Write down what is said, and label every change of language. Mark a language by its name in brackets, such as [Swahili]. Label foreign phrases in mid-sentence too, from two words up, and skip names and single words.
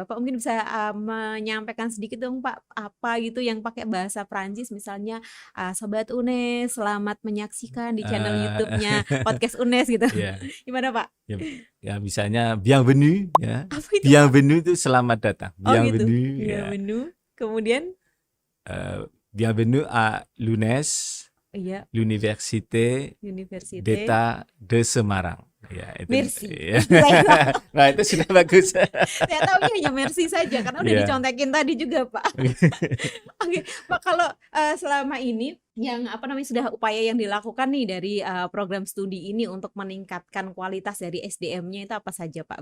[Indonesian] Bapak mungkin bisa menyampaikan sedikit dong Pak, apa gitu yang pakai bahasa Prancis, misalnya Sobat UNES, selamat menyaksikan di channel YouTube-nya Podcast UNES gitu. Iya. Gimana Pak? Ya misalnya bienvenue ya. Apa itu Pak? Bienvenue itu selamat datang. Oh gitu. Bienvenue ya. Bienvenue. Kemudian [French] Bienvenue à l'UNES, [Indonesian] iya, [French] l'Université Université. d'État de Semarang. [Indonesian] Ya, itu. Merci. Ya. Nah, itu sudah bagus. Saya tahu hanya merci saja karena udah Iya. dicontekin tadi juga Pak. Oke, Pak, kalau selama ini yang sudah upaya yang dilakukan nih dari program studi ini untuk meningkatkan kualitas dari SDM-nya itu apa saja Pak?